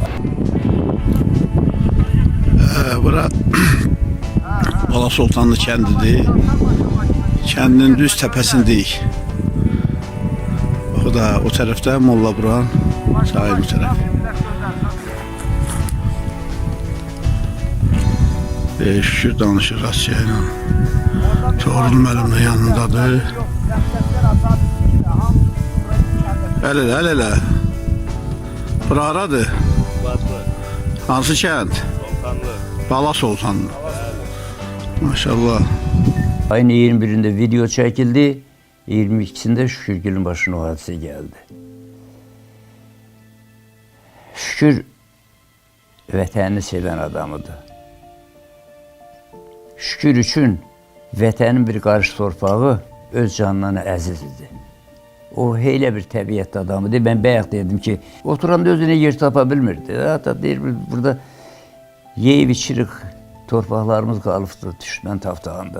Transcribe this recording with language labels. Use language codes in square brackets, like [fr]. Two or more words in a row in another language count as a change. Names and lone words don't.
[az] Bura Bala Sultanlı kendidir. [tr] Kendinin düz tepesindeyik. O da o tarafta Molla Buran, sahil bu taraf. [az] Şükür danışır Asya'yla. Çoğrul müəllim də yanındadır. Əl-ələ. Bura haradır? Hansı kənd? Bala Sultanlı. Maşallah. [tr] Ayın 21'inde video çekildi. 22'sinde Şükürgül'ün başına o hadise geldi. [az] Şükür vətənini seven adamıdır. Şükür üçün vətənin bir qarış torpağı öz canından əziz idi. O heylə bir təbiət adamıdır. Ben bayaq dedim ki, oturanda özüne yer tapa bilmirdi. Hatta deyir, burada yeyib içirik, torpaqlarımız qalıbdı düşmən taftağında.